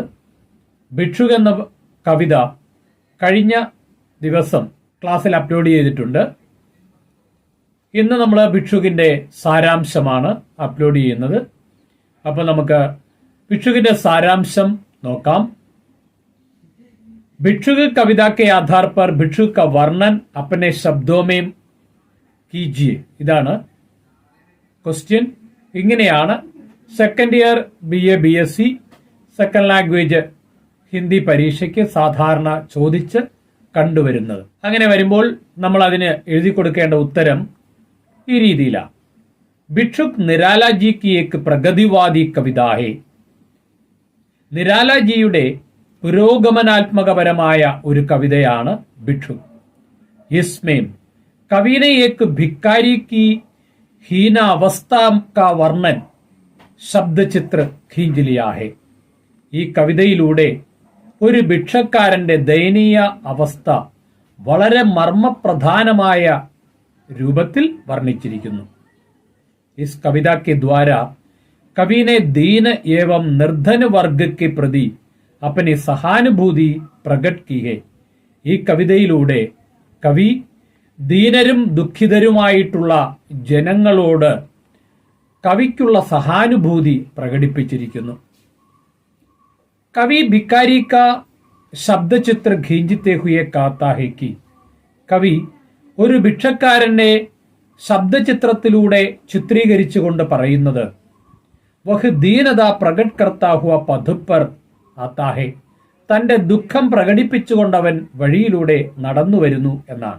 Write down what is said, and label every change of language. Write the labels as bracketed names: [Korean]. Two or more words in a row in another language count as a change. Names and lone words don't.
[Malayalam] ഭിക്ഷുക് എന്ന കവിത കഴിഞ്ഞ ദിവസം ക്ലാസ്സിൽ അപ്ലോഡ് ചെയ്തിട്ടുണ്ട്. ഇന്ന് നമ്മൾ ഭിക്ഷുകിന്റെ സാരാംശമാണ് അപ്ലോഡ് ചെയ്യുന്നത്. അപ്പോൾ നമുക്ക് ഭിക്ഷുകിന്റെ സാരാംശം നോക്കാം. [Hindi] भिक्षुक कविता के आधार पर भिक्षुक का वर्णन अपने शब्दों में कीजिए. [Malayalam] ഇതാണ് ക്വസ്റ്റ്യൻ. ഇങ്ങനെയാണ് [English] second year BA BSc second language [Malayalam] ഹിന്ദി പരീക്ഷയ്ക്ക് സാധാരണ ചോദിച്ച് കണ്ടുവരുന്നത്. അങ്ങനെ വരുമ്പോൾ നമ്മൾ അതിന് എഴുതി കൊടുക്കേണ്ട ഉത്തരം ഈ രീതിയിലാണ്. [Hindi] भिक्षुक निरालाजी की एक प्रगतिवादी कविता है. [Malayalam] നിരാലാജിയുടെ പുരോഗമനാത്മകപരമായ ഒരു കവിതയാണ് ഭിക്ഷുക്. [Hindi] इसमें कवि ने एक भिखारी की हीनावस्था का वर्णन ശബ്ദചിത്ര खींच लिया है. [Malayalam] ഈ കവിതയിലൂടെ ഒരു ഭിക്ഷക്കാരന്റെ ദയനീയ അവസ്ഥ വളരെ മർമ്മപ്രധാനമായ രൂപത്തിൽ വർണ്ണിച്ചിരിക്കുന്നു. [Hindi] इस कविता के द्वारा कवि ने दीन एवं निर्धन वर्ग के प्रति अपनी सहानुभूति प्रकट की है. [Malayalam] ഈ കവിതയിലൂടെ കവി ദീനരും ദുഃഖിതരുമായിട്ടുള്ള ജനങ്ങളോട് കവിക്കുള്ള സഹാനുഭൂതി പ്രകടിപ്പിച്ചിരിക്കുന്നു. [Hindi] कवि भिखारी का ശബ്ദചിത്ര खींचते हुए कहता है कि [Malayalam] കവി ഒരു ഭിക്ഷക്കാരനെ ശബ്ദചിത്രത്തിലൂടെ ചിത്രീകരിച്ചുകൊണ്ട് പറയുന്നത് [Hindi] वह दीनता प्रकट करता हुआ पथ पर आता है. [Malayalam] തന്റെ ദുഃഖം പ്രകടിപ്പിച്ചുകൊണ്ടവൻ വഴിയിലൂടെ നടന്നു വരുന്നു എന്നാണ്.